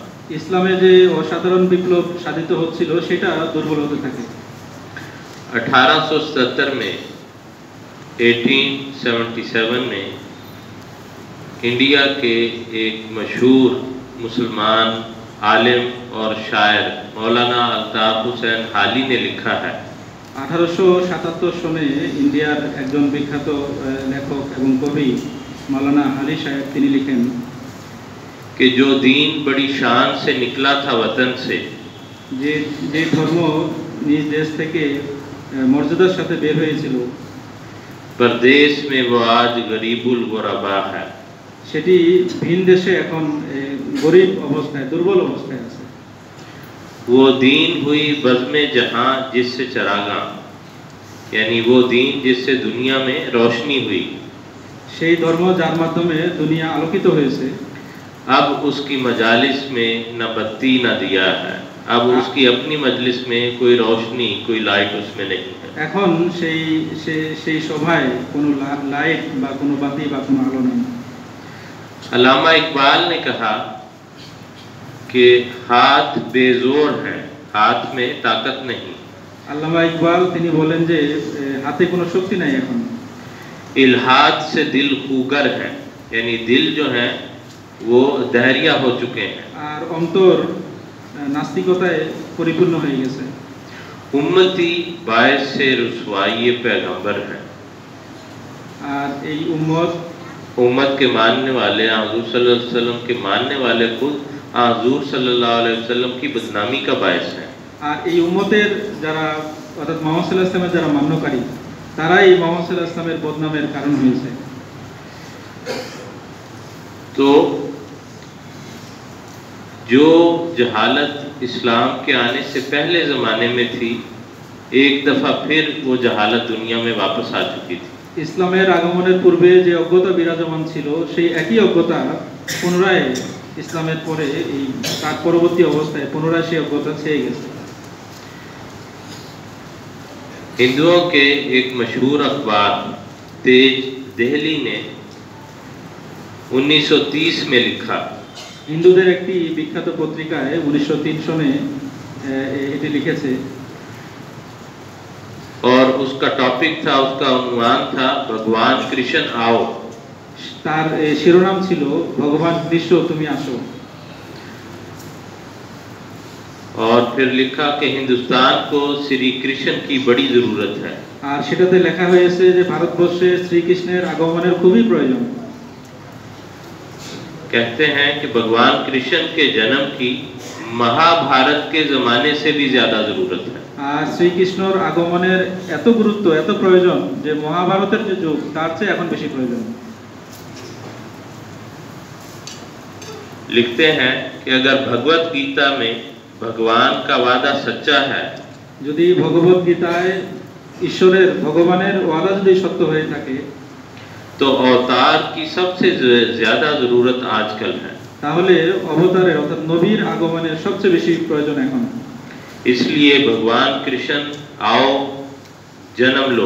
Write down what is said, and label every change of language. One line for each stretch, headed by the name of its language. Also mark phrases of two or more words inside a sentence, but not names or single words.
Bangla: ইসলামে যে অসাধারণ বিপ্লব সাধিত হচ্ছিল সেটা দুর্বল হতে থাকে.
Urdu: 1877 میں 1877 میں انڈیا کے ایک مشہور مسلمان عالم اور شاعر مولانا الطاف حسین حالی نے لکھا ہے
Bangla: 1877 সনে ইন্ডিয়ার একজন বিখ্যাত লেখক এবং কবি মাওলানা হালি সাহেব তিনি লিখেন
Urdu: کہ جو دین بڑی شان سے نکلا تھا وطن سے,
Bangla: যে ধর্ম নিজ দেশ থেকে মর্যাদার সাথে বের হয়েছিল,
Urdu: پردیس میں وہ آج غریب الغربا ہے.
Bangla: সেটি ভিন দেশে এখন গরিব অবস্থায়, দুর্বল অবস্থায় আছে.
Urdu: وہ دین ہوئی بزم جہاں جس سے چراغاں, یعنی وہ دین جس سے دنیا میں روشنی ہوئی.
Bangla: সেই ধর্ম যার মাধ্যমে দুনিয়া আলোকিত হয়েছে,
Urdu: اب اس کی مجالس میں نہ بتی نہ دیا ہے, اب اس کی اپنی مجلس میں کوئی روشنی, کوئی لائٹ اس میں نہیں ہے.
Bangla: এখন সেই সভায় কোনো লাইট বা কোনো বাতি বা কোনো আলো নেই.
Urdu: علامہ اقبال نے کہا کہ ہاتھ بے زور ہے, ہاتھ میں طاقت نہیں.
Bangla: আল্লামা ইকবাল তিনি বলেন যে হাতে কোনো শক্তি নাই এখন.
Urdu: الحاد سے دل خوگر ہے, یعنی دل جو ہے وہ دہریا ہو چکے ہیں.
Bangla: আর অন্তর নাস্তিকতায় পরিপূর্ণ হয়ে গেছে.
Urdu: امتی باعث سے رسوائی پیغمبر ہے.
Bangla: আর এই
Urdu: امت کے ماننے والے, حضور
Arabic: صلی اللہ علیہ وسلم
Urdu: کے ماننے والے خود حضور
Arabic: صلی اللہ علیہ وسلم
Urdu: کی بدنامی کا باعث ہے.
Bangla: আর এই উম্মতের যারা অর্থাৎ মুহাম্মদ
Arabic: صلى الله عليه وسلم
Bangla: যারা মান্যকারী তারাই মুহাম্মদ
Arabic: صلى الله عليه وسلم
Bangla: বদনামের কারণ হয়েছে.
Urdu: تو جو جہالت اسلام کے آنے سے پہلے زمانے میں تھی, ایک دفعہ پھر وہ جہالت دنیا میں واپس آ چکی تھی.
Bangla: ইসলামের আগমনের পূর্বে যে অজ্ঞতা বিরাজমান ছিল সেই একই অজ্ঞতা পুনরায় ইসলামের পরে এই তার পরবর্তী অবস্থায় পুনরায় সেই অজ্ঞতা ছেয়ে গেছে.
Urdu: ہندوؤں کے ایک مشہور اخبار تیج دہلی نے 1930 میں لکھا,
Bangla: হিন্দুদের একটি বিখ্যাত পত্রিকায় 1903 সনে এটি লিখেছে,
Urdu: اور اس کا ٹاپک تھا, اس کا عنوان تھا بھگوان کرشن آؤ.
Bangla: তার শিরোনাম ছিল ভগবান কৃষ্ণ তুমি আসো.
Urdu: اور پھر لکھا کہ ہندوستان کو شری کرشن کی بڑی ضرورت ہے.
Bangla: আর সেটাতে লেখা হয়েছে যে ভারতবর্ষে শ্রীকৃষ্ণের আগমনের খুবই প্রয়োজন.
Urdu: کہتے ہیں کہ بھگوان کرشن کے جنم کی مہابھارت کے زمانے سے بھی زیادہ ضرورت ہے.
Bangla: আর শ্রীকৃষ্ণর আগমনের এত গুরুত্ব, এত প্রয়োজন যে মহাভারতের যে যুগ তার চেয়ে এখন বেশি প্রয়োজন.
Urdu: لکھتے ہیں کہ اگر بھگوت گیتا میں بھگوان کا وعدہ سچا ہے,
Bangla: যদি ভগবত গীতায় ঈশ্বরের ভগবানের ওয়াদা যদি সত্য হয়ে থাকে,
Urdu: تو اوتار کی سب سے زیادہ ضرورت آج کل ہے.
Bangla: তাহলে অবতারের অর্থাৎ নবীর আগমনের সবচেয়ে বেশি প্রয়োজন এখন.
Urdu: اس لیے بھگوان کرشن آؤ جنم لو.